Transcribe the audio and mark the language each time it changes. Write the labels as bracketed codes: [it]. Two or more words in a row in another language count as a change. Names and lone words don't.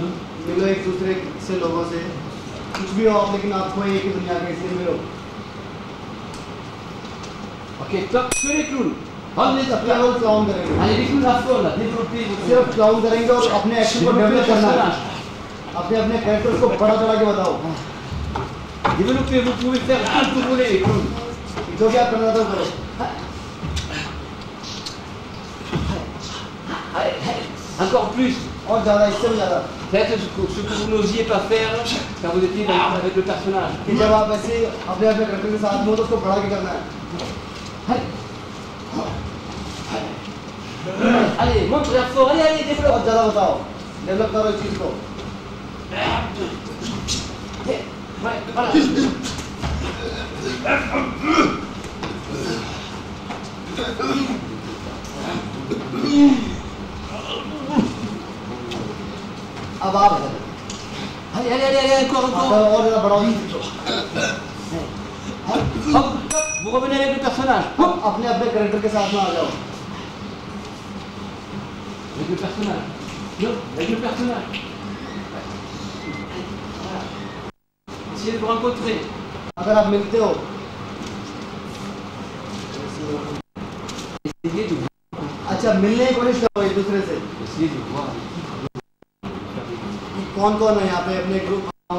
[hi] मिलो एक दूसरे से लोगों से, कुछ भी हो आप, लेकिन आपको एक ही दुनिया के इसलिए मिलो। [fr] Ok, top, que les clowns. Ramenez ça. [hi] केवल क्लाउन करेंगे, [fr] Allez, les clowns à fond là, développez votre. [hi] सिर्फ क्लाउन करेंगे और अपने एक्शन को डेवलप करना है। अपने अपने कैरेक्टर्स को बड़ा चढ़ा के बताओ। [fr] Développez, vous pouvez faire tout ce que vous voulez, les clowns. [hi] जो क्या करना था करो। [fr] Allez, allez, encore plus. [hi] और ज़्यादा, इससे भी ज़्यादा। [fr] Faites ce que vous n'osiez pas faire quand vous étiez avec le personnage. [hi] कि जब आप ऐसे अपने अपने कैरेक्टर के साथ हो तो उसको बढ़ा के करना है। [fr] Allez, montrez à fort, allez, allez, [hi] और [fr] développe. [hi] ज़्यादा बताओ, डेवलप करो इस चीज़ को। [fr] Ouais, voilà. [hi] अब आप [fr] Allez, allez, allez, allez, encore, encore. [hi] और ज़्यादा बढ़ाओ इस चीज़ को। [fr] Hop, hop, vous revenez avec le personnage. Hop, [hi] अपने अपने कैरेक्टर के साथ में आ जाओ। [fr] avec le personnage. Non, avec le personnage. Voilà. Essayez de vous rencontrer. [hi] अगर आप मिलते हो, [fr] Essayez de [hi] अच्छा मिलने की कोशिश करो एक दूसरे से। [fr] Essayez de voir. [hi] कौन कौन है यहाँ पे अपने ग्रुप